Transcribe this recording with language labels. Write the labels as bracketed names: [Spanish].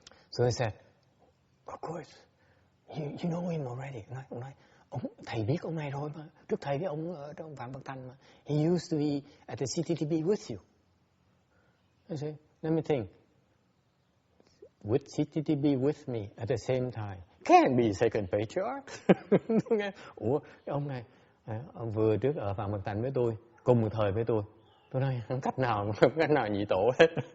[English] So I said, of course, you know him already. [Vietnamese] Ông nói, thầy biết ông này rồi mà. Trước thầy với ông ở trong Vạn Bậc Thành mà. [English] He used to be at the CTTB with you. I said, let me think. With CTTB with me at the same time. Can't be second patriarch. [Vietnamese] Ủa, cái ông này ông vừa trước ở Vạn Bậc Thành với tôi, cùng một thời với tôi. Tôi nói không cách nào nhị tổ hết.